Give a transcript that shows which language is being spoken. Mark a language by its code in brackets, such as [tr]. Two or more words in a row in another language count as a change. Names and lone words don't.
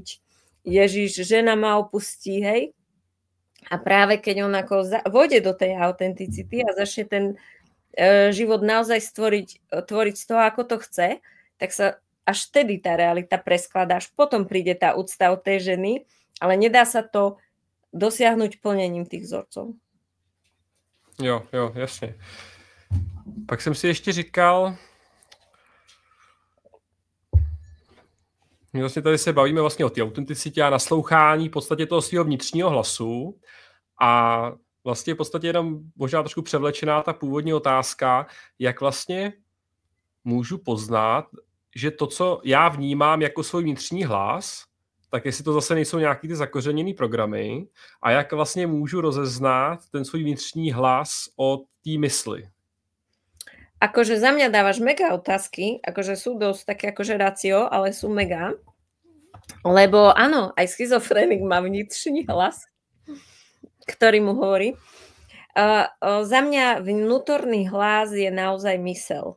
[sk] Ježiš, žena ma opustí, hej? A práve keď on ako vôjde do tej autenticity a začne ten život naozaj tvoriť z toho, ako to chce, tak sa až vtedy tá realita preskladá. Až potom príde tá úcta od tej ženy, ale nedá sa to dosiahnuť plnením tých vzorcov. [cs] Jo, jasně. Pak jsem si ještě říkal, my vlastně tady se bavíme vlastně o té autenticitě a naslouchání v podstatě toho svého vnitřního hlasu a vlastně v podstatě jenom možná trošku převlečená ta původní otázka, jak vlastně můžu poznat, že to, co já vnímám jako svůj vnitřní hlas, tak jestli to zase nejsou nějaký ty zakořeněný programy a jak vlastně můžu rozeznat ten svůj vnitřní hlas od té mysli. [sk] Akože za mňa dávaš mega otázky, akože sú dosť také akože racio, ale sú mega, lebo áno, aj schizofrenik má [cs] vnitřní hlas, [sk] ktorý mu hovorí. Za mňa vnútorný hlas je naozaj mysel.